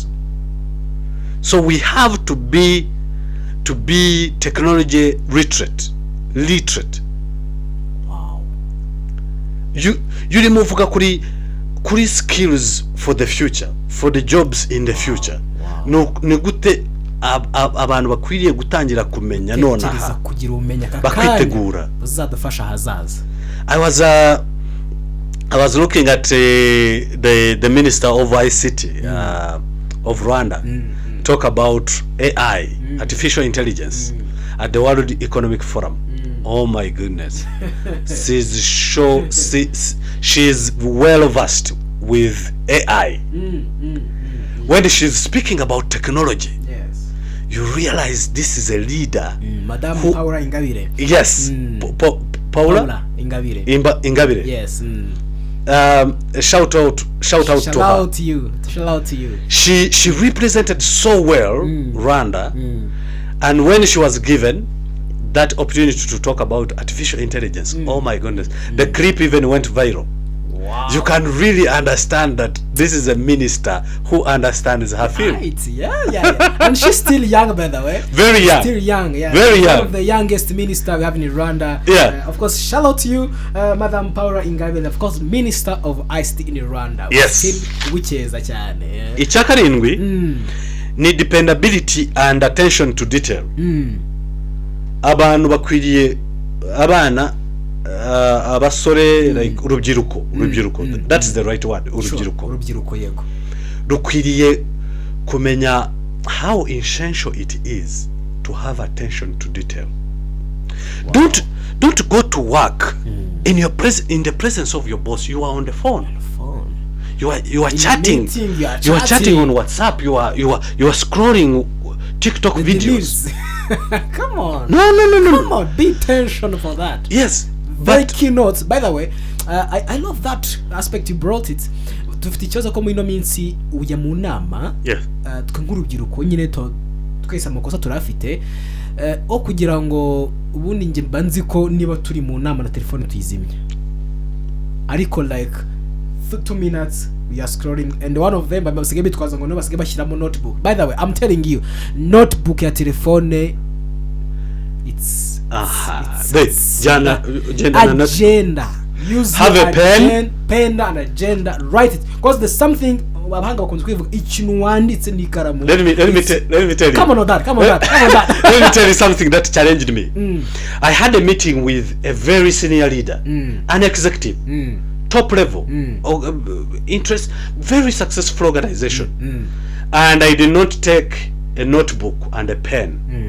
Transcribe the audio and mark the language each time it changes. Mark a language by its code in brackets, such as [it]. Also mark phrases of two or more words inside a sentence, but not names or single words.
[en] So we have to be technology literate. Wow. You remove kuri skills for the future, for the jobs in the future. [rw] No gute abantu bakwiriye gutangira kumenya nona kugira umenya bakitegura bazadufasha hazaza. [en] I was looking at the Minister of ICT of Rwanda talk about AI, artificial intelligence, at the World Economic Forum. Oh my goodness. She's well versed with AI. When she's speaking about technology, you realize this is a leader. Madame Paula Ingabire. Yes. Paula Ingabire. Ingabire. Yes. Shout out to her. Shout out to you. She represented so well Rwanda, and when she was given that opportunity to talk about artificial intelligence, oh my goodness, the clip even went viral. Wow. You can really understand that this is a minister who understands her field. Right. Yeah. And she's still young, by the way. Very young. Still young, yeah. Very young. One of the youngest minister we have in Rwanda. Yeah. Of course, shout out to you, Madam Paula Ingabire, of course, Minister of ICT in Rwanda. Yes. Which is a chane. [rw] Ichakarindwi ni [en] dependability and attention to detail. [rw] Abantu bakwiriye abana abasore like urubyiruko [en] that is the right word, [rw] urubyiruko yego rukwiriye kumenya [en] how essential it is to have attention to detail. Wow. Don't go to work in the presence of your boss. You are on the phone. you are In a chatting. meeting, you are You are chatting chatting. on WhatsApp. You are scrolling TikTok The videos. leaves. Come on. No. Come on. Be intentional for that. Yes, Very but keynotes. By the way, I love that aspect you brought it. [rw] Dufite ikibazo ko muri ino minsi ujya mu nama [en] yes, [rw] twe nk'urubyiruko nyine twese amakosa turafite o kugira ngo ubundi nge mba nzi ko niba turi mu nama na telefone tuyizimya, ariko [en] like 2 minutes we are scrolling and one of them [rw] basigaye bitwaza ngo no basigaye bashyiramo notebook. [en] By the way, I'm telling you, notebook [rw] ya telefone [en] it's agenda. Use have a pen and agenda, write it, because there's something [rw] abahanga bakunze kwivuga ikintu wanditse n'ikaramu. [en] Let me tell you. Come on that. Let me tell you something that challenged me. I had a meeting with a very senior leader, an executive, top level, interest, very successful organization, and I did not take a notebook and a pen.